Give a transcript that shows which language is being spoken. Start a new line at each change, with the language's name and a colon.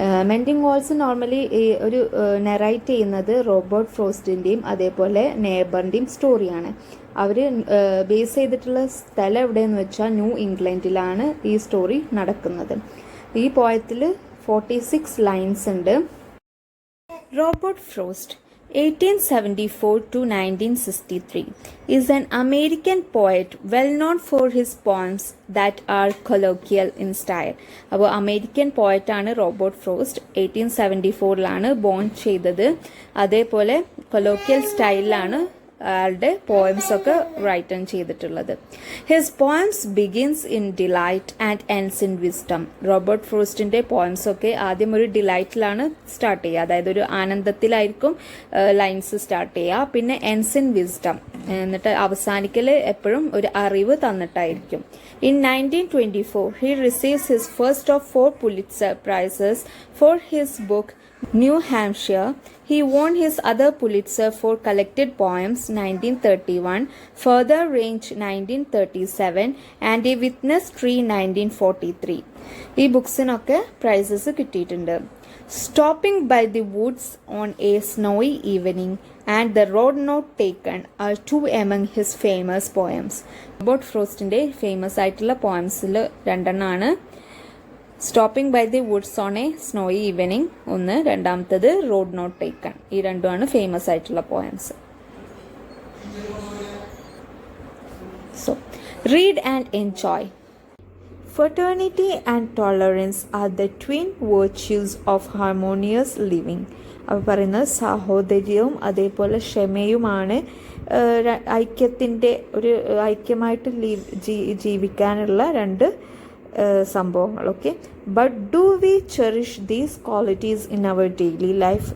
Malayalam: മെൻറ്റിംഗ് walls normally ഒരു നെറൈറ്റ് ചെയ്യുന്നത് Robert ഫ്രോസ്റ്റിൻ്റെയും അതേപോലെ നെയ്ബറിൻ്റെയും സ്റ്റോറിയാണ്. അവർ ബേസ് ചെയ്തിട്ടുള്ള സ്ഥലം എവിടെയെന്ന് വെച്ചാൽ ന്യൂ ഇംഗ്ലണ്ടിലാണ് ഈ സ്റ്റോറി നടക്കുന്നത്. ഈ പോയത്തിൽ 46 ലൈൻസ് ഉണ്ട്.
English: Robert Frost 1874 to 1963 is an American poet well known for his poems that are colloquial in style.
Malayalam: അപ്പോൾ അമേരിക്കൻ പോയറ്റാണ് റോബർട്ട് ഫ്രോസ്റ്റ്. 1874 ബോൺ ചെയ്തത്. അതേപോലെ കൊലോക്കിയൽ സ്റ്റൈലിലാണ് അയാളുടെ പോയംസ് ഒക്കെ റൈറ്റൺ ചെയ്തിട്ടുള്ളത്.
English: His poems begins in delight and ends in wisdom.
Malayalam: Robert ഫ്രോസ്റ്റിൻ്റെ poems ഒക്കെ ആദ്യം ഒരു ഡിലൈറ്റിലാണ് start ചെയ്യുക, അതായത് ഒരു ആനന്ദത്തിലായിരിക്കും ലൈൻസ് സ്റ്റാർട്ട് ചെയ്യുക. പിന്നെ എൻഡ്സ് ഇൻ വിസ്ഡം, എന്നിട്ട് അവസാനിക്കൽ എപ്പോഴും ഒരു അറിവ് തന്നിട്ടായിരിക്കും.
English: In 1924 he receives his first of 4 Pulitzer Prizes for his book New Hampshire. He won his other Pulitzer for collected poems 1931, Further Range 1937 and A Witness Tree 1943.
Malayalam: ഈ ബുക്സിനൊക്കെ prices കിട്ടിയിട്ടുണ്ട്.
English: Stopping by the woods on a snowy evening and The Road Not Taken are two among his famous poems.
Malayalam: Robert ഫ്രോസ്റ്റിൻ്റെ famous ആയിട്ടുള്ള പോയംസിൽ രണ്ടെണ്ണമാണ്. Stopping by the Woods on A snowy evening ഒന്ന്, രണ്ടാമത്തത് road not taken. ഈ രണ്ടുമാണ് famous ആയിട്ടുള്ള poems.
English: So read and enjoy. Fraternity and tolerance are the twin virtues of harmonious living.
Malayalam: അവർ പറയുന്നത് സാഹോദര്യവും അതേപോലെ ക്ഷമയുമാണ് ഐക്യത്തിൻ്റെ ഒരു ഐക്യമായിട്ട് ജീവിക്കാനുള്ള രണ്ട് സംഭവങ്ങൾ.
English: Okay, but do we cherish these qualities in our daily life.